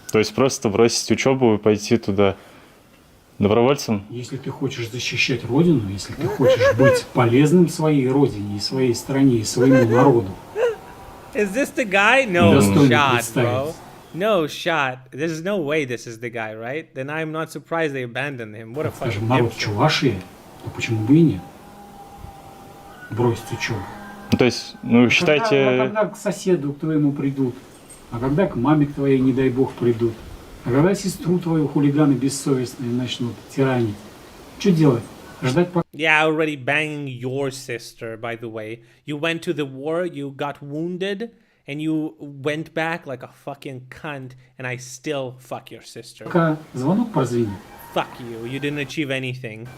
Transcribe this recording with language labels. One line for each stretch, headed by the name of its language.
Russian: То есть просто бросить учебу и пойти туда добровольцем? Если ты хочешь защищать Родину, если ты хочешь быть полезным своей Родине и своей стране и своему народу.
English: Is this the guy? No shot, bro. No shot. There's no way this is the guy, right? Then I'm not surprised they abandoned him. What a fucking
Russian: народ Чувашии, то почему бы и нет? Бросить учебу. То есть, ну, считайте... Когда к соседу к твоему придут, а когда к маме к твоей, не дай бог, придут, а когда сестру твою хулиганы бессовестные начнут тиранить, что делать? Ждать пока...
English: Yeah, already banging your sister, by the way. You went to the war, you got wounded, and you went back like a fucking cunt, and I still fuck your sister.
Russian: Пока звонок прозвенит.
English: Fuck you, you didn't achieve anything.